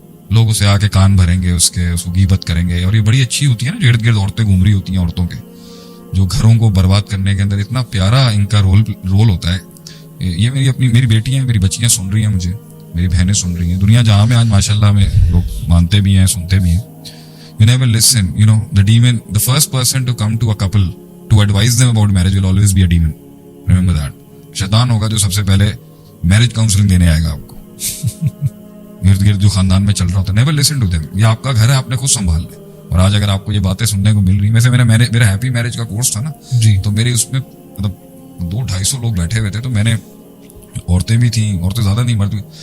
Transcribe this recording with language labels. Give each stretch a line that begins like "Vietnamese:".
Hindi: लोग उसे आके कान भरेंगे, उसको गीबत करेंगे, और ये बड़ी अच्छी होती है ना, जो इर्द गिर्द औरतें घूम रही होती हैं, औरतों के जो घरों को बर्बाद करने के अंदर इतना प्यारा इनका रोल होता है। ये मेरी बेटियां, मेरी बच्चियां सुन रही हैं मुझे, मेरी बहनें सुन रही हैं, दुनिया जहां में आज माशाल्लाह में लोग मानते भी हैं, सुनते भी हैं।
English: You never listen, the first person to come to a couple to advise them about marriage will always be a demon. Remember that.
Hindi: शैतान होगा जो सबसे पहले मैरिज काउंसलिंग देने आएगा आपको। इर्द गिर्द जो खानदान में चल रहा होता है,
English: never listen to them.
Hindi: ये आपका घर है, आपने खुद संभाल ले। और आज अगर आपको ये बातें सुनने को मिल रही, वैसे मेरा हैप्पी मैरिज का कोर्स था ना जी, तो मेरे उसमें मतलब 200-250 लोग बैठे हुए थे, तो मैंने औरतें भी थी, औरतें ज्यादा नहीं, मर्द भी।